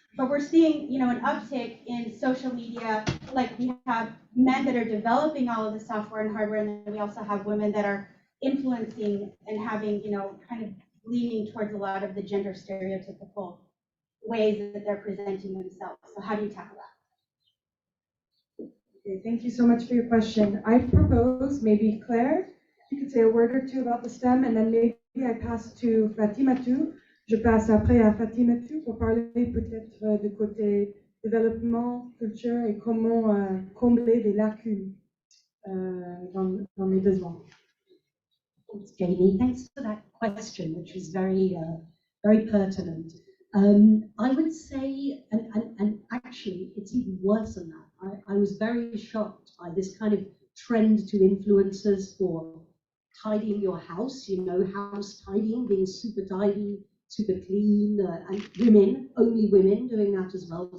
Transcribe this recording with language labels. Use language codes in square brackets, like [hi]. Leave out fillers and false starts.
[en] But we're seeing, an uptick in social media. Like we have men that are developing all of the software and hardware, and then we also have women that are influencing and having, kind of leaning towards a lot of the gender stereotypical ways that they're presenting themselves. So how do you tackle that? Okay, thank you so much for your question. I propose maybe Claire, you could say a word or two about the STEM, and then maybe I pass to Fatimetou. [fr] Je passe après à Fatimetou pour parler peut-être du côté développement, culture et comment combler des lacunes dans les besoins. [en] Thanks, Jamie. Thanks for that question, which was very, very pertinent. I would say, and actually, it's even worse than that. I was very shocked by this kind of trend to influencers for tidying your house, house tidying, being super tidy, super clean, and women, only women doing that as well.